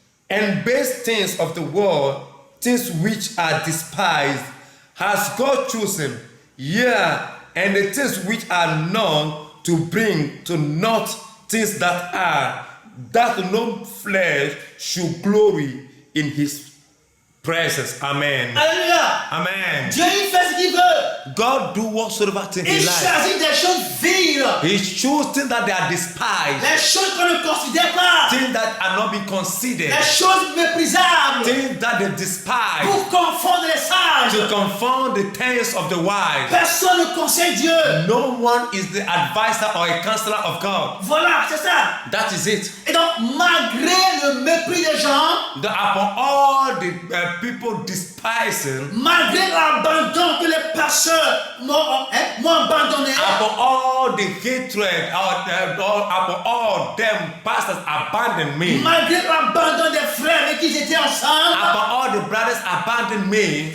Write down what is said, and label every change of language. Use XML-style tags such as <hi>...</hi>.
<en>and base things of the world, things which are despised, has God chosen, and the things which are known to bring to naught things that are, that no flesh should glory in his presence. Amen.</en> <fr>Alléluia.</fr> <en>Amen.</en> <fr>Dieu il fait ce qu'il veut.</fr> <en>God do whatsoever thing he</en> <fr>Il</fr> <en>likes.</en> <fr>choisit des choses viles.</fr> <en>He chooses things that they are despised,</en> <fr>Les choses qu'on ne considère pas.</fr> <en>things that are not being considered,</en> <fr>Les choses méprisables.</fr> <en>things that they despise,</en> <fr>Pour confondre les sages.</fr> <en>to confound the things of the wise.</en> <fr>Personne ne conseille Dieu.</fr> <en>No one is the advisor or a counselor of God.</en> <fr>Voilà, c'est ça.</fr> <en>That is it.</en> <fr>Et donc, malgré le mépris des gens,</fr> <en>Upon all the people despising,</en> <fr>malgré l'abandon que les pasteurs m'ont abandonné,</fr> <en>upon all the hatred, upon all them pastors abandoned me,</en> <fr>malgré l'abandon des frères avec qui j'étais ensemble,</fr> <en>upon all the brothers abandoned me,</en>